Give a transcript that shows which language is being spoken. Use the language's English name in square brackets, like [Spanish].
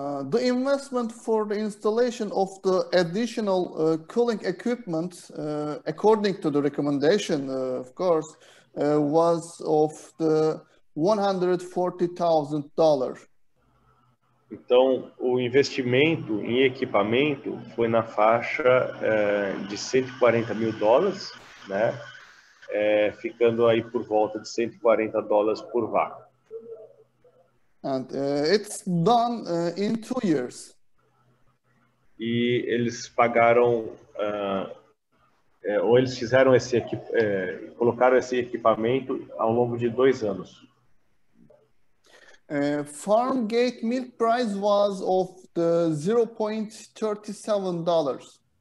[English] The investment for the installation of the additional cooling equipment, according to the recommendation, of course, was of the $140,000. [Portuguese] Então, o investimento em equipamento foi na faixa de $140 mil, né? Ficando aí por volta de $140 por vaca. [English] And it's done in 2 years. [Portuguese] E eles pagaram, ou eles fizeram colocaram esse equipamento ao longo de 2 anos. [English] Farm gate milk price was of the $0.37.